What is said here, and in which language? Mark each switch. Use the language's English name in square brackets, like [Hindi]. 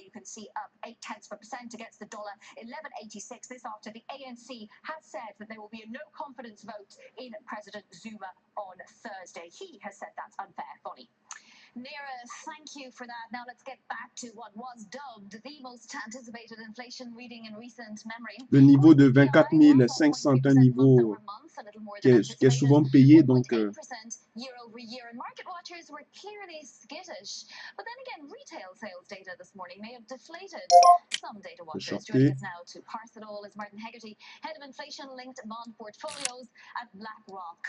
[English] You can see up 0.8% against the dollar, 11.86. This after the ANC has said that there will be a no confidence vote in President Zuma on Thursday. He has said that's unfair. Bonnie. Neera, thank you for that. Now let's get back to what was dubbed the most anticipated inflation reading in recent memory. [French] Le niveau de 24 500 est un niveau qui est souvent payé, donc [English] year-over-year, and market watchers were clearly skittish. But then again, retail sales data this morning may have deflated some data watchers. Joining us now to parse it all is Martin Hegarty, head of inflation-linked bond portfolios at BlackRock.